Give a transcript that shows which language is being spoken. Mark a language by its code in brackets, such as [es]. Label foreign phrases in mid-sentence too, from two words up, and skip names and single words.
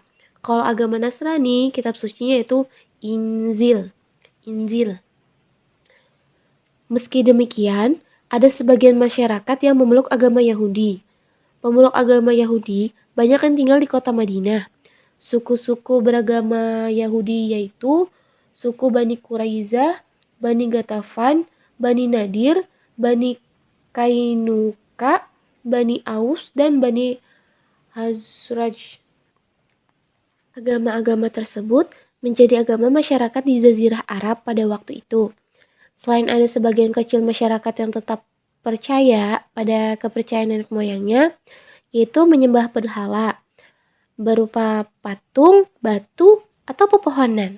[id] Kalau agama Nasrani, kitab sucinya itu Injil. Meski demikian, ada sebagian masyarakat yang memeluk agama Yahudi. Pemeluk agama Yahudi banyak yang tinggal di kota Madinah. Suku-suku beragama Yahudi yaitu suku Bani Quraizah, Bani Gatafan, Bani Nadir, Bani Kainuka, Bani Aus, dan Bani Hazraj. Agama-agama tersebut menjadi agama masyarakat di Jazirah Arab pada waktu itu. Selain ada sebagian kecil masyarakat yang tetap percaya pada kepercayaan nenek moyangnya, yaitu menyembah berhala berupa patung, batu, atau pepohonan.